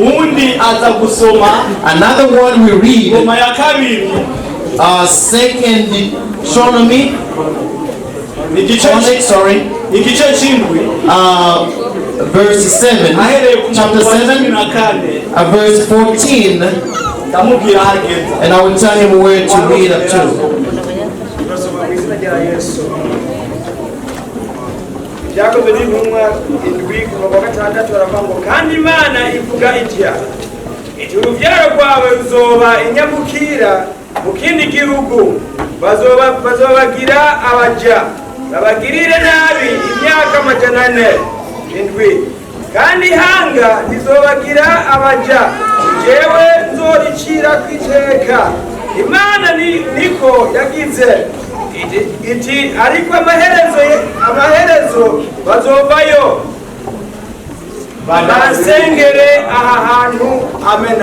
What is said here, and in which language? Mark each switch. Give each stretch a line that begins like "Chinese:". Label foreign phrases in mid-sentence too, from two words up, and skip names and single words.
English: Another one we read, Second Deuteronomy, verse 7, chapter 7, verse 14, and I will tell him where to read up to.
Rundi: ibyakozwe n'intumwa 7:6 baravuga ngo kandi Imana ivuga itya iti urubyaro rwawe ruzoba inyamukira mu kindi gihugu bazobagira abaja babagirire nabi imyaka 400 kandi ihanga rizobagira abaja jewe nzoricira kwiteka Imana niko yagize iti ariko amaherezo bazovayo bansengere aha hantu amena